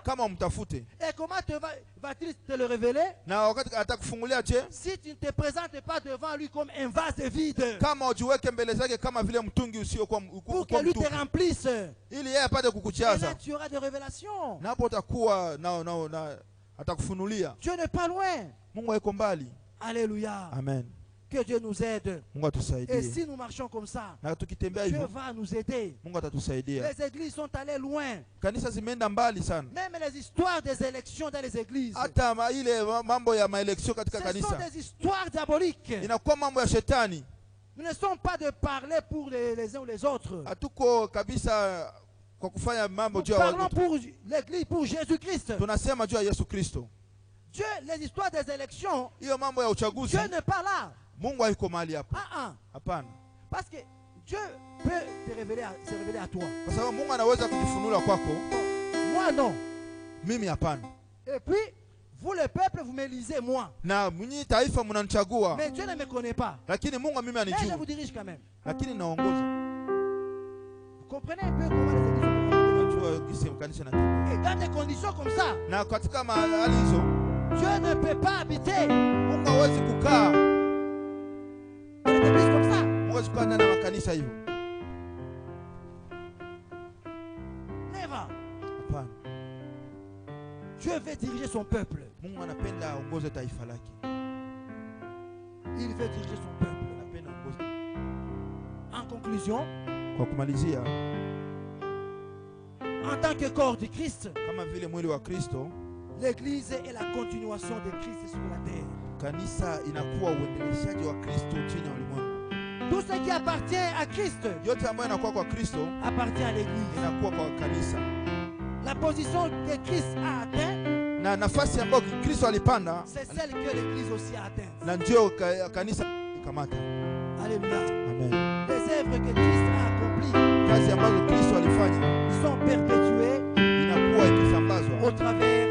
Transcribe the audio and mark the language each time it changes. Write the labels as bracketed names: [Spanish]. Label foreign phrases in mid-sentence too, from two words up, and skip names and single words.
[French] Et comment va-t-il te le révéler si tu ne te présentes pas devant lui comme un vase vide pour que lui te remplisse? Et là tu auras des révélations. Dieu n'est pas loin. [Swahili] Mungu hayuko mbali. Alléluia. Amen. [French] Que Dieu nous aide. [Swahili] Mungu atusaidie. [French] Et si nous marchons comme ça, [Swahili] na tukitembea [French] Dieu [Swahili] hivyo, [French] va nous aider. [Swahili] Mungu atatusaidia. [French] Les églises sont allées loin. [Swahili] Kanisa zimeenda mbali sana. [French] Même les histoires des élections dans les églises, [Swahili] Hata ile mambo ya maeleksio katika [French] ce [Swahili] kanisa [French] sont des histoires diaboliques. [Swahili] inakuwa mambo ya shetani. [French] Nous ne sommes pas de parler pour les uns ou les autres. [Swahili] Hatuko kabisa kwa kufanya mambo [French] Nous [Swahili] juu ya [French] parlons [Swahili] watu. [French] pour l'église, pour Jésus-Christ. [Swahili] Tunasema juu ya Yesu Kristo. [French] Dieu, les histoires des élections, [Swahili] Hiyo mambo ya uchaguzi, [French] Dieu n'est pas là. [Swahili] Mungu hayuko mahali hapo. Hapana. [French] Parce que Dieu peut se révéler à toi. [Swahili] Kwa sababu Mungu anaweza kujifunua kwako. [French] Moi non. [Swahili] Mimi hapana. [French] Et puis vous le peuple, vous m'élisez moi. [Swahili] Na mnyi taifa mnanichagua. [French] Mais Dieu ne me connaît pas. [Swahili] Lakini Mungu mimi [French] Mais je [Swahili] anijua. [French] vous dirige quand même. [Swahili] Lakini naongoza. [French] Vous comprenez un peu comment les églises sont. Et dans des conditions comme ça, [Swahili] na katika mahali hizo [French] Dieu ne peut pas habiter. [Swahili] Mungu hawezi kukaa [French] Dans des églises comme ça. [Swahili] Mungu hawezi kukaa ndani ya makanisa hivyo. [English] Never. [Swahili] Hapana. [French] Dieu veut diriger son peuple. [Swahili] Mungu anapenda aongoze taifa lake. [French] Il veut diriger son peuple. [Swahili] Anapenda aongoze. [French] En conclusion, [Swahili] Kwa kumalizia, [French] en tant que corps de Christ, [Swahili] kama vile mwili wa Kristo, [French] l'église est la continuation de Christ sur la terre. [Swahili] kanisa inakuwa uendeleshaji wa Kristo chini ya ulimwengu. [French] Tout ce qui appartient à Christ [Swahili] Yote ambayo inakuwa kwa Kristo [French] appartient à l'église. [Swahili] inakuwa kwa kanisa. [French] La position que Christ a atteinte, [Swahili] Na nafasi ambayo Kristo alipanda, [French] c'est celle que l'église aussi a atteinte. [Swahili] na ndio kanisa ikamata. Alléluia. Amen. [French] Les œuvres que Christ a accomplies [Swahili] Kazi ambazo Kristo alifanya [French] sont perpétuées [Swahili] inakuwa ikisambazwa [French] au travers